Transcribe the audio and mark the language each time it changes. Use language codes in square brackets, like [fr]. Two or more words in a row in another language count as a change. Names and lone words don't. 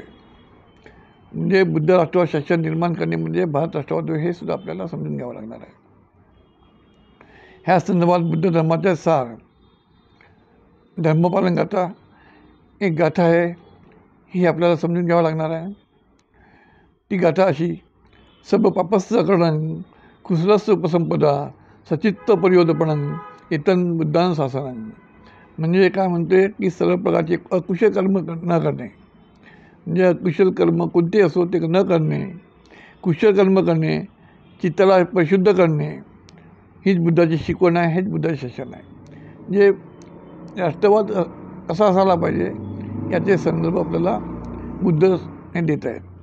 [mr] म्हणजे बुद्ध राष्ट्रवाद शासन निर्माण करणे म्हणजे भारत राष्ट्रवाद होय, हे सुद्धा आपल्याला समजून घ्यावं लागणार आहे. ह्या संदर्भात बुद्ध धर्माचा सार धर्मपालन गाथा एक गाथा आहे, ही आपल्याला समजून घ्यावं लागणार आहे. ती गाथा अशी: [pi] सब पापस्य करणं कुशलस्य उपसंपदा सचित्त पर्योदपणं एतन बुद्धान शासनं. [mr] म्हणजे काय म्हणते की सर्व प्रकारचे अकुशल कर्म न करणे, म्हणजे अकुशल कर्म कोणते असो ते न करणे, कुशल कर्म करणे, चित्ताला परिशुद्ध करणे, हीच बुद्धाची शिकवण आहे, हेच बुद्धाचे शासन आहे. म्हणजे राष्ट्रवाद कसा असायला पाहिजे याचे संदर्भ आपल्याला बुद्ध हे देत आहेत.